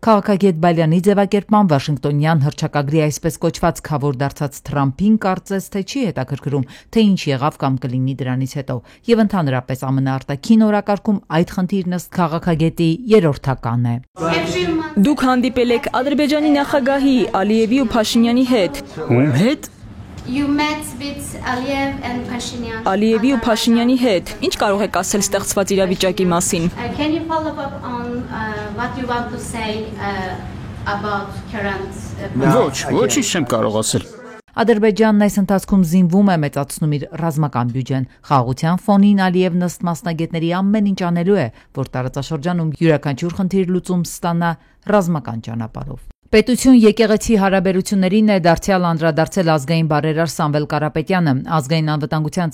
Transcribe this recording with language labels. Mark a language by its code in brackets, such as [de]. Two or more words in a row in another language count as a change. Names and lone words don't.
[hy] Քաղաքագետ Բալյանի ձևակերպման Վաշինգտոնյան հռչակագրի այսպես կոչված խավոր դարձած Թրամփին կարծես թե չի հետաքրքրում, թե ինչ եղավ կամ կլինի դրանից հետո։ Եվ ընդհանրապես ԱՄՆ արտաքին օրակարգում այդ խնդիրն ըստ քաղաքագետի երրորդական է։ Դուք հանդիպել եք Ադրբեջանի նախագահի Ալիևի ու Փաշինյանի հետ։ Ում հետ։ [en] You met with Aliyev and Pashinyan. [hy] Ալիևի ու Փաշինյանի հետ։ Ինչ կարող եք ասել ստեղծված իրավիճակի մասին։ [en] Can you follow up on what you want to say about current [hy] Ոչինչ չեմ կարող ասել։ Ադրբեջանն այս ընթացքում զինվում է, մեծացնում իր ռազմական բյուջեն։ Խաղաղության ֆոնին Ալիևն ըստ մասնագետների ամեն ինչ անելու է, որ տարածաշրջանում յուրաքանչյուր խնդիր լուծում ստանա ռազմական ճանապարհով։ Պետություն եկեղեցի հարաբերություններին է դարձյալ անդրադարձել ազգային բարերար Սամվել Կարապետյանը։ Ազգային անվտանգության